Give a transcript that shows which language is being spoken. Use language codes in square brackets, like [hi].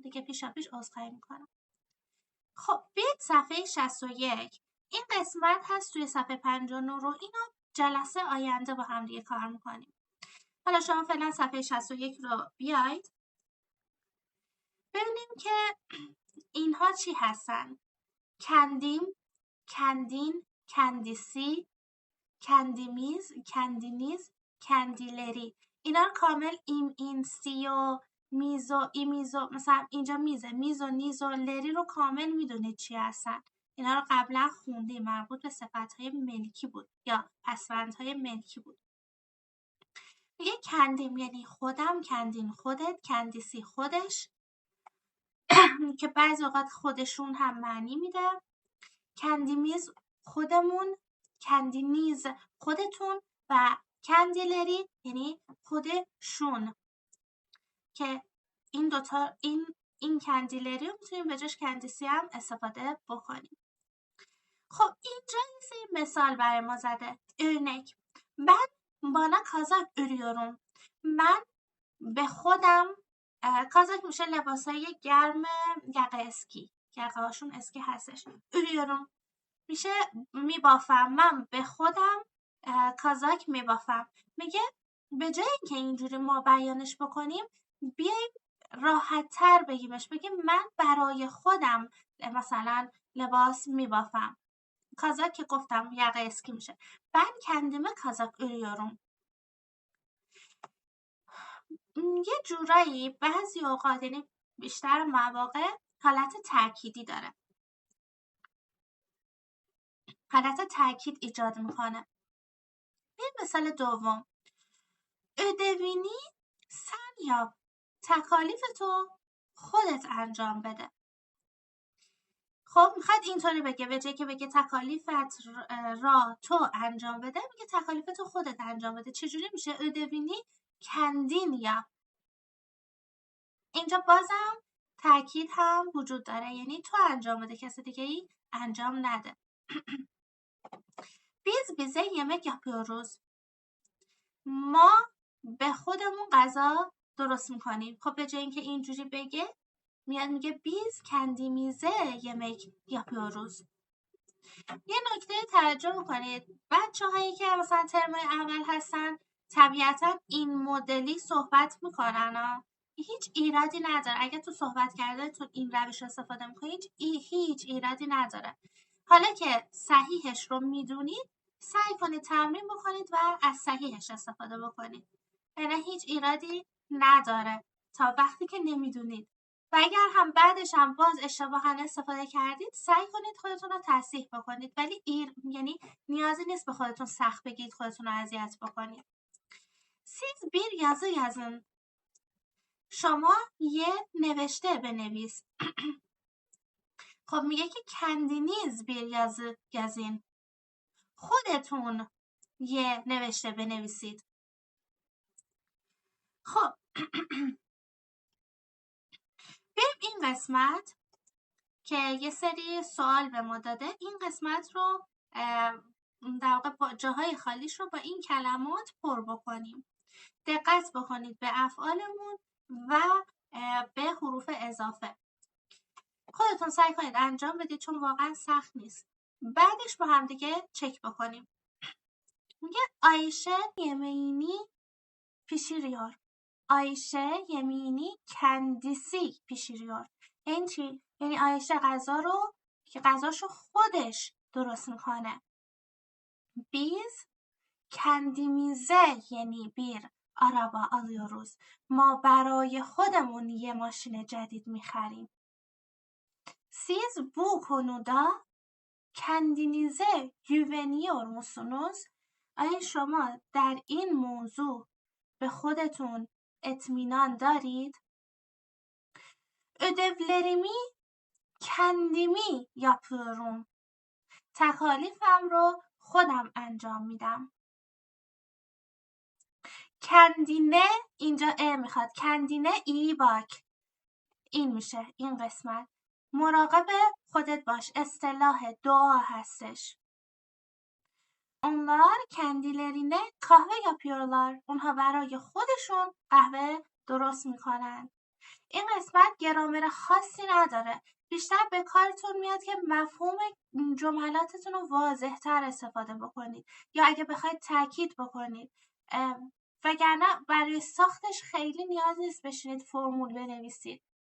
[fa] دیگه پیشا پیش عذرخواهی میکنم. خب بیاید صفحه 61. این قسمت هست توی صفحه 59 رو. اینو جلسه آینده با هم دیگه کار میکنیم. حالا شما فعلا صفحه 61 رو بیاید ببینیم که اینها چی هستن. [tr] کندیم، کندین، کندیسی، کندیمیز، کندینیز، کندیلری. [fa] اینا رو کامل این سی و میزو ایمیزو، مثلا اینجا میزه، میزو نیزو لری رو کامل میدونید چی هستن. اینا رو قبلا خوندیم، مربوط به صفتهای ملکی بود یا پسوندهای ملکی بود. میگه کندیم یعنی خودم، کندین خودت، کندیسی خودش که بعضی اوقات خودشون هم معنی میده. کندیمیز خودمون، کندینیز خودتون و کندیلری یعنی خودشون که این دوتا این کندیلری رو میتونیم به جاش کندیسی هم استفاده بکنیم. خب اینجا یه سری مثال برای ما زده. [tr] örnek ben bana kazak örüyorum. [fa] من به خودم کازاک میشه لباسای گرم یقه اسکی، یقه هاشون اسکی هستش. örüyorum میشه میبافم، من به خودم کازاک میبافم. میگه به جای اینکه اینجوری ما بیانش بکنیم بیایم راحت تر بگیمش، بگیم من برای خودم مثلا لباس میبافم. کازاک که گفتم یقه اسکی میشه. [tr] Ben kendime kazak örüyorum. [fa] یه جورایی بعضی اوقات یعنی بیشتر مواقع حالت تأکیدی داره، حالت تأکید ایجاد میکنه. این مثال دوم [tr] ödevini sen yap. [fa] تکالیف تو خودت انجام بده. خب میخواد اینطوری بگه، به جای که بگه تکالیفت را تو انجام بده میگه تکالیف تو خودت انجام بده. چجوری میشه؟ [tr] ödevini kendin yap. [fa] اینجا بازم تأکید هم وجود داره، یعنی تو انجام بده، کسی دیگه ای انجام نده. [tr] biz bize yemek yapıyoruz. [fa] ما به خودمون غذا درست میکنیم. خب به جای اینکه اینجوری بگه میاد میگه [tr] biz kendimize yemek yapıyoruz. [fa] یه نکته توجه کنید، بچه‌هایی که مثلا ترم اول هستن طبیعتا این مدلی صحبت میکنن هیچ ایرادی نداره. اگه تو صحبت کردنتون این روش استفاده میکنید هیچ ایرادی نداره. حالا که صحیحش رو میدونید سعی کنید تمرین بکنید و از صحیحش استفاده بکنید. یعنی هیچ ایرادی نداره تا وقتی که نمیدونید. و اگر هم بعدش هم باز اشتباها استفاده کردید سعی کنید خودتون رو تصحیح بکنید، ولی یعنی نیازی نیست به خودتون سخت بگید، خودتون رو اذیت بکنید. [tr] siz bir yazı yazın. [fa] شما یه نوشته بنویس. خب میگه که [tr] kendiniz bir yazı yazın. [fa] خودتون یه نوشته بنویسید. خب بریم این قسمت که یه سری سوال به ما داده. این قسمت رو در واقع جاهای خالیش رو با این کلمات پر بکنیم. دقت بکنید به افعالمون و به حروف اضافه. خودتون سعی کنید انجام بدید چون واقعا سخت نیست. بعدش با هم دیگه چک بکنیم. [tr] میگه آیشه yemeğini pişiriyor. آیشه yemeğini kendisi pişiriyor. [fa] یعنی چی؟ یعنی آیشه غذاشو خودش درست میکنه. [tr] Biz kendimize yeni bir araba alıyoruz. [fa] ما برای خودمون یه ماشین جدید میخریم. [tr] Siz bu konuda kendinize güveniyor musunuz? [fa] آیا شما در این موضوع به خودتون اطمینان دارید؟ [tr] ödevlerimi kendimi yapıyorum. [fa] تکالیفم رو خودم انجام میدم. کندینه اینجا میخواد. [tr] کندینه ای باک. [fa] این میشه این قسمت. مراقب خودت باش. اصطلاح دعا هستش. [tr] onlar kendilerine kahve yapıyorlar. [fa] اونها برای خودشون قهوه درست میکنن. این قسمت گرامر خاصی نداره. بیشتر به کارتون میاد که مفهوم جملاتتون رو واضح تر استفاده بکنید یا اگه بخواید تاکید بکنید. وگرنه برای ساختش خیلی نیاز نیست بشینید فرمول بنویسید.